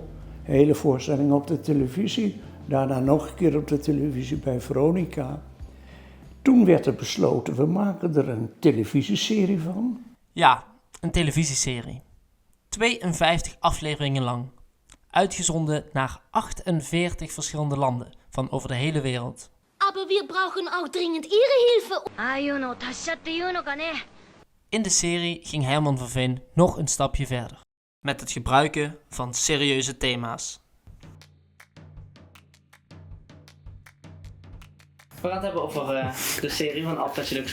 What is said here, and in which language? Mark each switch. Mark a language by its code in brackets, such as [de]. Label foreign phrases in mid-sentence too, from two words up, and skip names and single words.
[nl] Hele voorstelling op de televisie. Daarna nog een keer op de televisie bij Veronica. Toen werd er besloten, we maken er een televisieserie van. Ja, een televisieserie. 52 afleveringen lang. Uitgezonden naar 48 verschillende landen van over de hele wereld. [de] Aber wir brauchen auch dringend Ihre Hilfe. [nl] In de serie ging Herman van Veen nog een stapje verder. Met het gebruiken van serieuze thema's. We gaan het hebben over de serie van Alfred J.